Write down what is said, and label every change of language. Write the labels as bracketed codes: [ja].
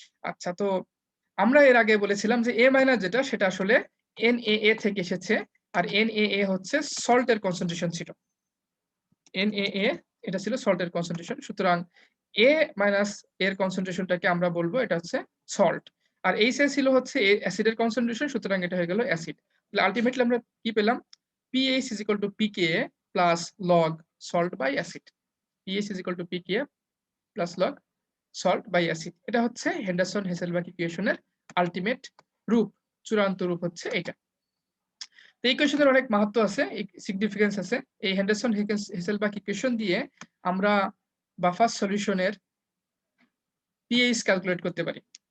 [bn] আচ্ছা, তো আমরা এর আগে বলেছিলাম যে এ মাইনাস যেটা সেটা আসলে NaA থেকে এসেছে, আর NaA হচ্ছে সল্টের কনসেন্ট্রেশন ছিল। NaA এটা ছিল সল্টের কনসেন্ট্রেশন, সুতরাং A মাইনাস এর কনসেন্ট্রেশনটাকে আমরা বলবো এটা হচ্ছে সল্ট, আর এইচ ছিল হচ্ছে অ্যাসিডের কনসেন্ট্রেশন, সুতরাং এটা হয়ে গেল অ্যাসিড। তাহলে আলটিমেটলি আমরা কি পেলাম, [en] pH is equal to pKa plus log salt by acid। pH is equal to pKa plus log salt by acid, [bn] এটা হচ্ছে হেন্ডারসন-হেসেলবাখ ইকুয়েশনের আলটিমেট রূপ, চূড়ান্ত রূপ হচ্ছে এটা। তো এই ইকুয়েশনের অনেক মাহাত্ম্য আছে, সিগনিফিকেন্স আছে। এই হেন্ডারসন-হেসেলবাখ ইকুয়েশন দিয়ে আমরা বাফার সলিউশনের পিএইচ ক্যালকুলেট করতে পারি।